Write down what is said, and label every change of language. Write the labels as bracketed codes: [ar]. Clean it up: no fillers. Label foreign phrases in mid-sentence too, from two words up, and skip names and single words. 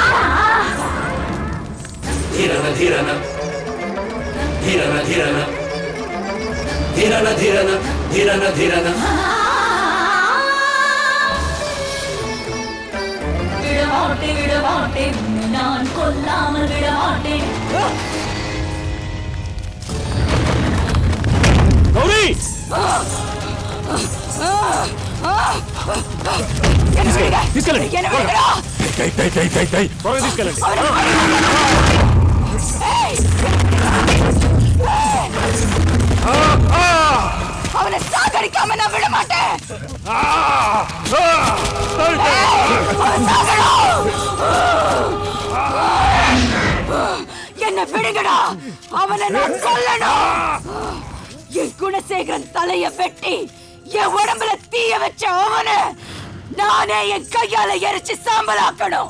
[ta] ధీరన ధీరన ధీరన ధీరన ధీరన ధీరన ధీరన ధీరన விடமாட்டேன் விடமாட்டேன் உன்னை நான் கொல்லாமல் விடமாட்டேன் [te] గౌరీ తీసుకెళ్ళండి త్వరగా తీసుకెళ్ళండి [ta] அவனை சாகடிக்காம நான் விட மாட்டேன் என்ன விடுங்கடா அவனை நான் கொல்லணும் என் குணசேகரன் தலைய வெட்டி என் உடம்புல தீய வச்ச அவனை நானே என் கையால எரிச்சு சாம்பலாக்கணும்